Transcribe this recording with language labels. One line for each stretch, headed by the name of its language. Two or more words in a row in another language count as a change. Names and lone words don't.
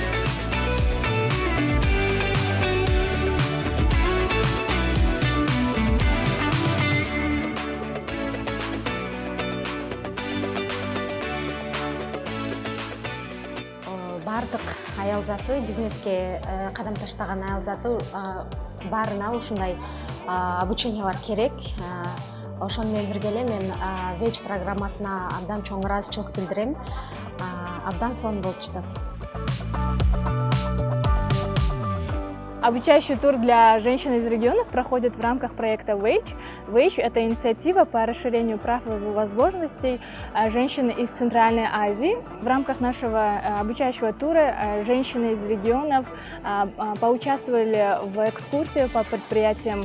Kyrgyz: Бардык аял заты, бизнеске кадам таштаган аял заты баарына ушундай обучениялар керек. Ошону менен бирге эле мен ВЭЙЧ программасына абдан чоң ыраазычылык билдирем. Абдан сонун болуп жатат.
Russian: Обучающий тур для женщин из регионов проходит в рамках проекта ВЭЙЧ. ВЭЙЧ – это инициатива по расширению прав и возможностей женщин из Центральной Азии. В рамках нашего обучающего тура женщины из регионов поучаствовали в экскурсии по предприятиям.